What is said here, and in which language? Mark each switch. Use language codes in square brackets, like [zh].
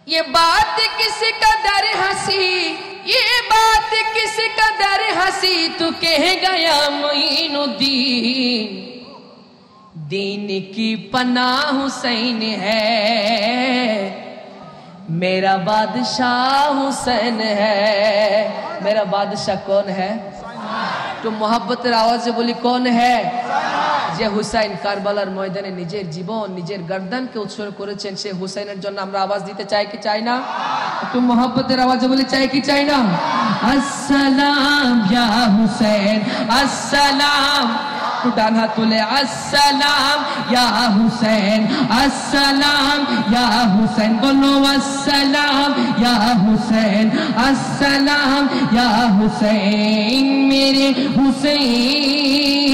[hi] ये बात किस कदर हंसी, ये बात किस कदर हंसी, तू कह गया मोइनुद्दीन, दीन की पनाह हुसैन है, मेरा बादशाह हुसैन है। मेरा बादशाह कौन है? तो [bn] मोहब्बतेर आवाजे बोली [hi] कौन है? [bn] যে হুসাইন কারবালার ময়দানে নিজের জীবন নিজের গর্দানকে উৎসর্গ করেছেন, সেই হুসাইনের জন্য আমরা আওয়াজ দিতে চাই কি চাই না? একটু মোহব্বতের আওয়াজে বলি চাই কি চাই না? আসসালাম ইয়া হুসাইন, আসসালাম, একটু ডান হাত তুলে আসসালাম ইয়া হুসাইন, আসসালাম ইয়া হুসাইন, বলো আসসালাম ইয়া হুসাইন, আসসালাম ইয়া হুসাইন, [hi] মেরে হুসাইন